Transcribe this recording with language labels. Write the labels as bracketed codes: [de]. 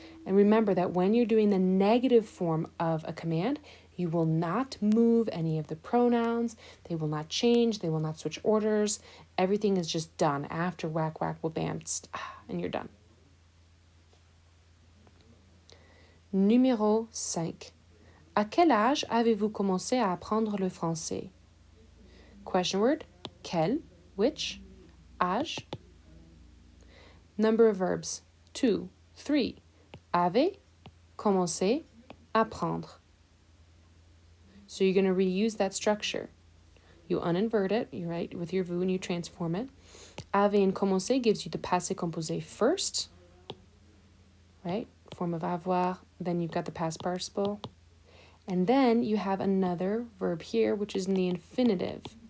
[en] And remember that when you're doing the negative form of a command, you will not move any of the pronouns. They will not change. They will not switch orders. Everything is just done after whack whack wabam, and you're done. [fr] Numéro 5. À quel âge avez-vous commencé à apprendre le français? [en] Question word, quel, which, âge. Number of verbs, 2, 3. [fr] Avez, commencé, apprendre. [en] So you're going to reuse that structure. You uninvert it, you write with your vous and you transform it. Avez and commencé gives you the passé composé first, right? Form of avoir, then you've got the past participle. And then you have another verb here, which is in the infinitive.